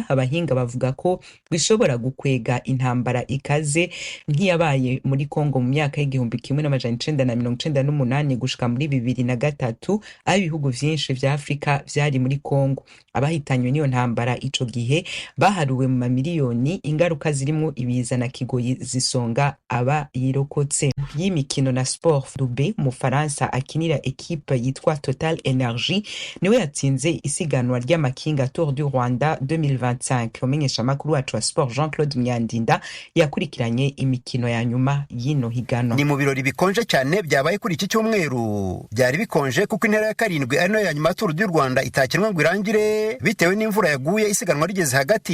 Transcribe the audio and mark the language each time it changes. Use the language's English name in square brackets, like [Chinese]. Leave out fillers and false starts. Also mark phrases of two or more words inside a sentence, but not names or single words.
[Rundi] Abahinga bavuga ko bishobora gukwega intambara ikaze nk'iyabaye muri Kongo mu myaka y'igihumbi 1998 gushika muri 2003 aho ibihugu vyinshi vya Afrika vyari muri Kongo. Abahitanywe n'iyo ntambara ico gihe baharuwe mu mamiliyoni, ingaruka zirimo ibiza na kigoyi zisonga aba yirokotse. Y'imikino na sport, Dube mu Faransa akinira equipe yitwa Total Energy niwe yatsinze isiganwa ry'amakinga Tour du Rwanda 2025. Umenyesha makuru wacu wa sport Jean-Claude Myandinda yakurikiranye imikino ya nyuma y'ino higanwa. [Kinyarwanda] Ni mu birori bikonje cyane byabaye kuri iki cyumweru. Byari bikonje kuko intera ya 7 ari no ya nyuma Tour du Rwanda itakinwa ngo irangire bitewe n'imvura yaguye, isiganwa rigeze hagati.